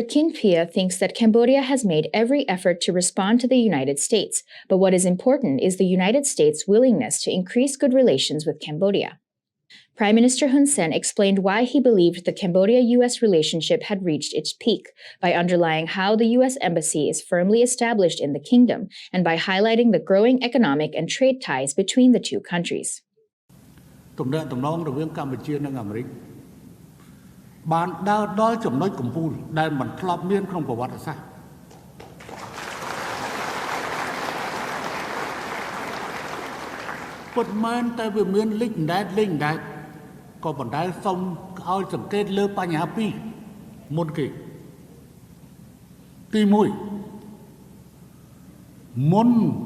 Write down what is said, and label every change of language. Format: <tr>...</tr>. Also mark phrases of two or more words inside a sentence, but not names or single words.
<en>Kin Phia thinks that Cambodia has made every effort to respond to the United States, but what is important is the United States' willingness to increase good relations with Cambodia. Prime Minister Hun Sen explained why he believed the Cambodia-U.S. relationship had reached its peak by underlying how the U.S. Embassy is firmly established in the kingdom and by highlighting the growing economic and trade ties between the two countries.</en> <km>ទំនាក់ទំនងរវាងកម្ពុជានិងអាមេរិកបានដើរដល់ចំណុចកំពូលដែលមិនធ្លាប់មានក្នុងប្រវត្តិសាស្ត្រពិតមែនតែវាមានលេចលែងដែរក៏ប៉ុន្តែសូមឲ្យសង្កេតលើបញ្ហាពីរមុនគេទី1មុន</km>